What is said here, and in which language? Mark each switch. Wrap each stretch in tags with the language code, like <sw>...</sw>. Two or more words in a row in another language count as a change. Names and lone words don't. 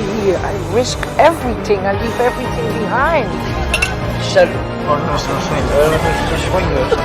<en>here. I risk everything. I leave everything behind.</en> <fr>Salut. Oh non, c'est un swing. C'est swing.</fr>